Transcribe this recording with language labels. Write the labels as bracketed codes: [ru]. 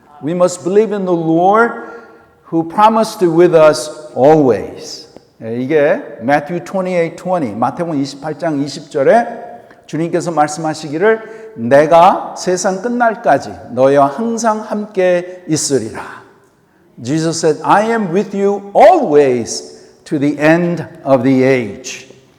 [en] We must believe in the Lord who promised to be with us always. [ko] 이게 Matthew 28:20, 마태복음 28장 20절에 주님께서 말씀하시기를 내가 세상 끝날까지 너희와 항상 함께 있으리라. [en] Jesus said, I am with you always to the end of the age.